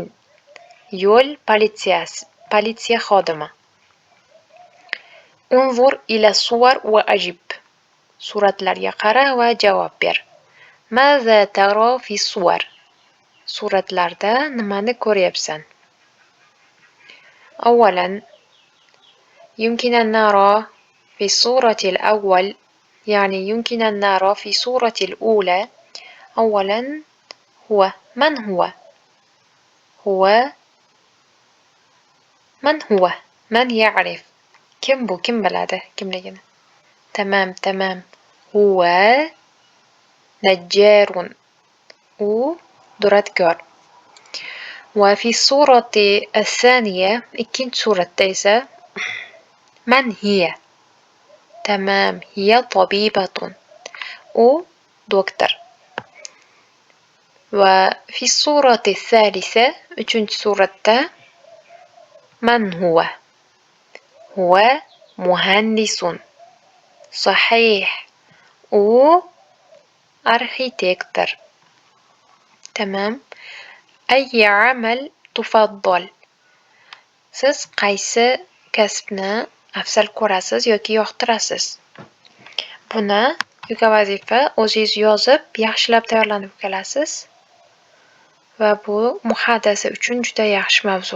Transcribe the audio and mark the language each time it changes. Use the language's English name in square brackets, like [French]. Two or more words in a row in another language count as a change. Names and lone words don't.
[Uzbek] Yo'l politsiyasi, politsiya xodimi. [Arabic] انظر إلى الصور وأجب. [Uzbek] Suratlarga qara va javob ber. [Arabic] ماذا ترى في الصور. [Uzbek] Suratlarda nimani ko'ryapsan? Avvalan, [Arabic] يمكن أن نرى في الصورة الأول، يعني يمكن أن نرى في الصورة الأولى. أولا هو من هو؟ من هو؟ [Uzbek] من يعرف؟ kim bu? Kim biladi kimligini? [Arabic] تمام. هو نجار. [Uzbek] U duradgor. [Arabic] وفي الصورة الثانية [Uzbek] ikkinchi suratda esa [Arabic] من هي؟ تمام، هي طبيبة. [Uzbek] u doktor. [Arabic] وفي الصورة الثالثة [Uzbek] uchinchi suratda [Arabic] من هو؟ هو مهندس. [Uzbek] صحيح، u arxitektor. [Arabic] تمام. أي عمل تفضل. [Uzbek] Siz qaysi kasbni afzal ko'rasiz yoki yoqtirasiz? Buni yuka vazifa o'zingiz yozib, yaxshilab tayyorlanib kelasiz. Va bu muhadasa uchun juda yaxshi mavzu.